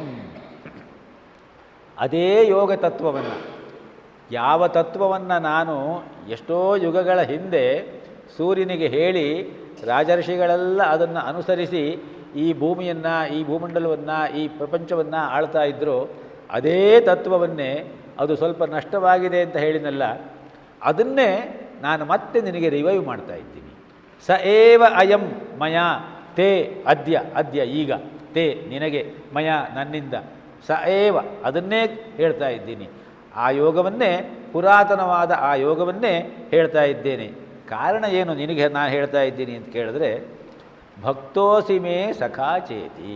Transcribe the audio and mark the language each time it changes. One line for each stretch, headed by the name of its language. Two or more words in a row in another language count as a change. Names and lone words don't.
Kannada: ಅದೇ ಯೋಗ ತತ್ವವನ್ನು, ಯಾವ ತತ್ವವನ್ನು ನಾನು ಎಷ್ಟೋ ಯುಗಗಳ ಹಿಂದೆ ಸೂರ್ಯನಿಗೆ ಹೇಳಿ ರಾಜರ್ಷಿಗಳೆಲ್ಲ ಅದನ್ನು ಅನುಸರಿಸಿ ಈ ಭೂಮಿಯನ್ನು, ಈ ಭೂಮಂಡಲವನ್ನು, ಈ ಪ್ರಪಂಚವನ್ನು ಆಳ್ತಾ ಇದ್ದರು, ಅದೇ ತತ್ವವನ್ನೇ ಅದು ಸ್ವಲ್ಪ ನಷ್ಟವಾಗಿದೆ ಅಂತ ಹೇಳಿನಲ್ಲ, ಅದನ್ನೇ ನಾನು ಮತ್ತೆ ನಿನಗೆ ರಿವೈವ್ ಮಾಡ್ತಾ ಇದ್ದೀನಿ.
Sanskrit: ಸ ಏವ ಅಯಂ ಮಯ ತೇ ಅದ್ಯ
Kannada: ಈಗ ತೇ ನಿನಗೆ ಮಯ ನನ್ನಿಂದ
Sanskrit: ಸ ಏವ
Kannada: ಅದನ್ನೇ ಹೇಳ್ತಾ ಇದ್ದೀನಿ. ಆ ಯೋಗವನ್ನೇ, ಪುರಾತನವಾದ ಆ ಯೋಗವನ್ನೇ ಹೇಳ್ತಾ ಇದ್ದೇನೆ. ಕಾರಣ ಏನು ನಿನಗೆ ನಾನು ಹೇಳ್ತಾ ಇದ್ದೀನಿ ಅಂತ ಕೇಳಿದ್ರೆ,
Sanskrit: ಭಕ್ತೋಸಿ ಮೇ ಸಖಾಚೇತಿ.